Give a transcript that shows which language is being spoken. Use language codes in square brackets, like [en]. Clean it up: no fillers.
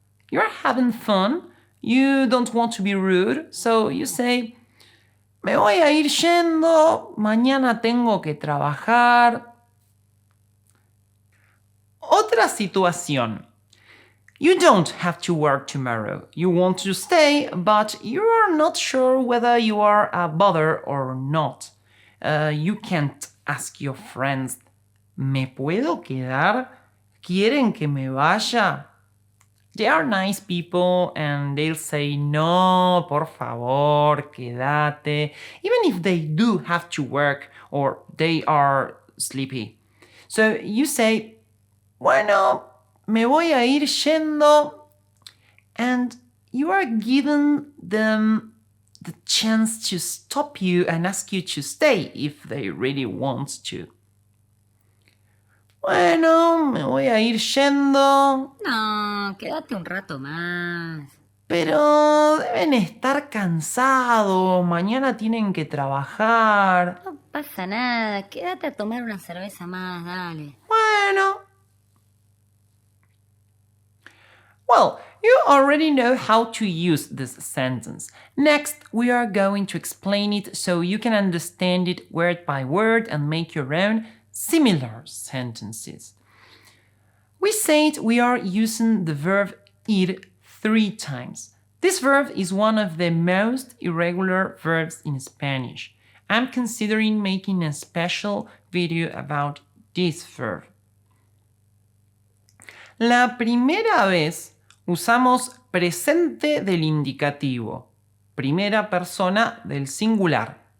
[en] You're having fun, you don't want to be rude, so you say, [es] me voy a ir yendo, mañana tengo que trabajar. Otra situación. [en] You don't have to work tomorrow. You want to stay, but you are not sure whether you are a bother or not. You can't ask your friends, [es] ¿me puedo quedar? ¿Quieren que me vaya? [en] They are nice people and they'll say, [es] no, por favor, quédate, [en] even if they do have to work or they are sleepy. So you say, [es] bueno, me voy a ir yendo, [en] and you are giving them the chance to stop you and ask you to stay if they really want to. [es] Bueno, me voy a ir yendo. No, quédate un rato más. Pero deben estar cansados, mañana tienen que trabajar. No pasa nada, quédate a tomar una cerveza más, dale. Bueno. [en] Well, you already know how to use this sentence. Next, we are going to explain it so you can understand it word by word and make your own similar sentences. We said we are using the verb ir 3 times. This verb is one of the most irregular verbs in Spanish. I'm considering making a special video about this verb. [es] La primera vez usamos presente del indicativo, primera persona del singular.